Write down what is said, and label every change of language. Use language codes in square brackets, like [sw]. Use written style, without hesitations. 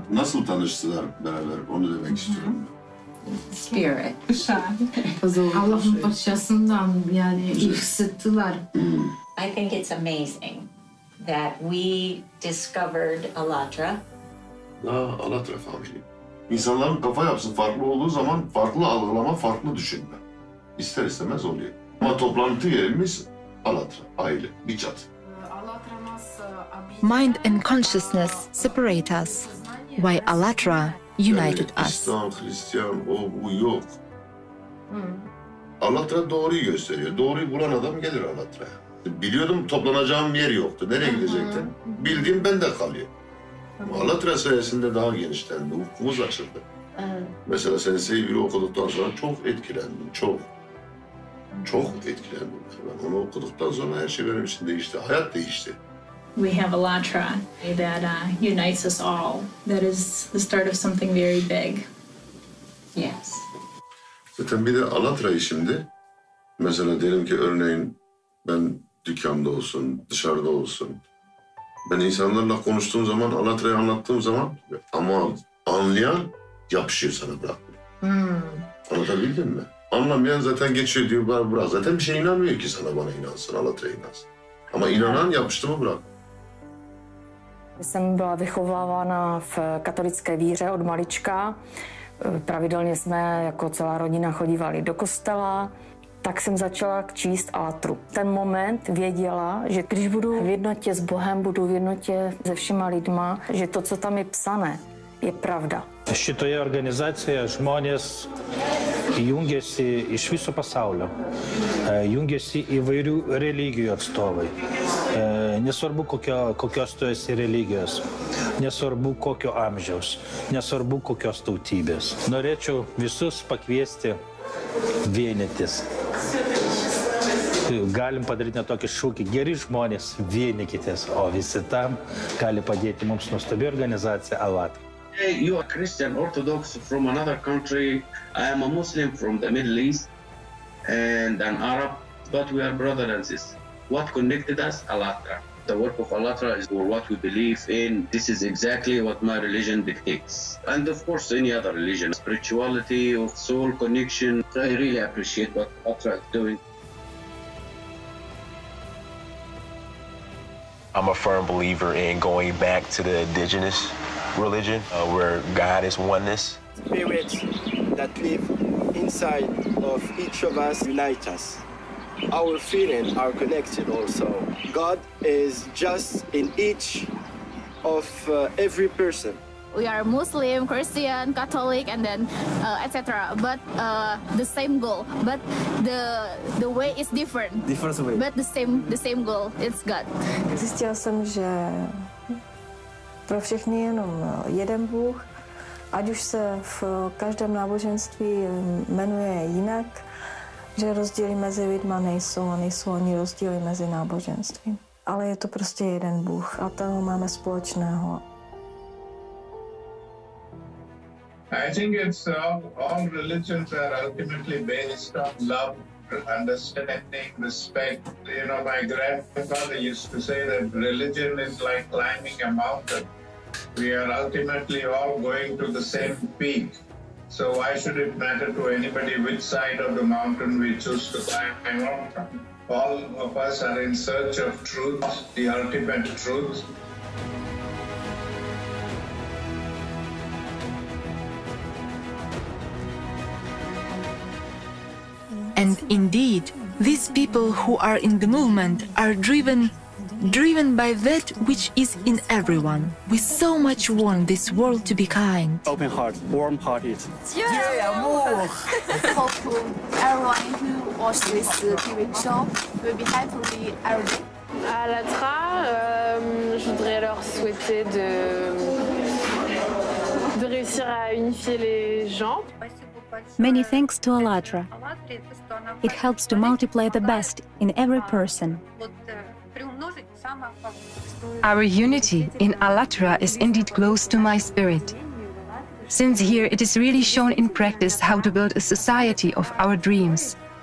[tr] Nasıl tanıştılar beraber? Onu demek istiyorum. [en] Spirit. [tr] Allah'ın parçasından yani hissettiler. [en] I think it's amazing that we discovered ALLATRA. ALLATRA family. [tr] İnsanların kafa yapısı farklı olduğu zaman farklı algılama, farklı düşünme. İster istemez oluyor. Ama toplantı yerimiz ALLATRA, aile, bir çatı. [en] Mind and consciousness separate us, while ALLATRA united us. [tr] İslam, Hristiyan, o bu yok. ALLATRA doğruyu gösteriyor. Doğruyu bulan adam gelir ALLATRA'ya. Biliyordum toplanacağım yer yoktu. Nereye gidecektim? Bildiğim bende kalıyor. ALLATRA sayesinde daha genişlendi. Ufkumuz açıldı. Mesela sen sevgili okuduktan sonra çok etkilendim. Çok etkilendim. Ben onu okuduktan sonra her şey benim için değişti. Hayat değişti. [en] We have ALLATRA that unites us all. That is the start of something very big. Yes. [tr] Zaten bir de ALLATRA'yı şimdi, mesela diyelim ki örneğin ben dükkanda olsun, dışarıda olsun. Ben insanlarla konuştuğum zaman, ALLATRA'yı anlattığım zaman ama anlayan yapışıyor sana bırakmıyor. Anlatabildim mi? Anlamayan zaten geçiyor diyor, bırak. Zaten bir şey inanmıyor ki sana, bana inansın, ALLATRA'ya inansın. Ama inanan yapıştı mı bırak. [cs] Jsem byla vychovávána v katolické víře od malička. Pravidelně jsme jako celá rodina chodívali do kostela. Tak jsem začala číst ALLATRu. Ten moment věděla, že když budu v jednotě s Bohem, budu v jednotě se všema lidma, že to, co tam je psané, je pravda. [lt] Šitoje organizacijoje žmonės jungiasi iš viso pasaulio, jungiasi įvairių religijų atstovai. Nesvarbu, kokios tu esi religijos, nesvarbu, kokio amžiaus, nesvarbu, kokios tautybės. Norėčiau visus pakviesti vienytis. Galim padaryti tokį šūkį, geri žmonės, vienykitės, o visi tam gali padėti mums nuostabi organizacija ALLATRA. [en] You are Christian Orthodox from another country. I am a Muslim from the Middle East and an Arab, but we are brothers and sisters. What connected us? ALLATRA. The work of ALLATRA is what we believe in. This is exactly what my religion dictates. And of course, any other religion. Spirituality, of soul connection. I really appreciate what ALLATRA is doing. I'm a firm believer in going back to the indigenous religion, where God is oneness. Spirits that live inside of each of us unite us. Our feelings are connected also. God is just in each of every person. We are Muslim, Christian, Catholic, and then etc. But the same goal. But the way is different. Different way. But the same goal. It's God. [cs] Zjistila jsem, že pro všechny jenom jeden Bůh, ať už se v každém náboženství jmenuje jinak, že rozdíly mezi lidma nejsou a nejsou ani rozdíly mezi náboženstvím. Ale je to prostě jeden Bůh a toho máme společného. [en] I think it's all religions are ultimately based on love, understanding, respect. You know, my grandfather used to say that religion is like climbing a mountain. We are ultimately all going to the same peak. So why should it matter to anybody which side of the mountain we choose to climb on? All of us are in search of truth, the ultimate truth. And indeed, these people who are in the movement are driven by that which is in everyone. We so much want this world to be kind. Open heart, warm-hearted. Yeah, amour! Hope everyone who watches this TV show will be happily every day. [fr] À ALLATRA, je voudrais leur souhaiter de réussir à unifier les gens. [en] Many thanks to ALLATRA. It helps to multiply the best in every person. Our unity in ALLATRA is indeed close to my spirit, since here it is really shown in practice how to build a society of our dreams.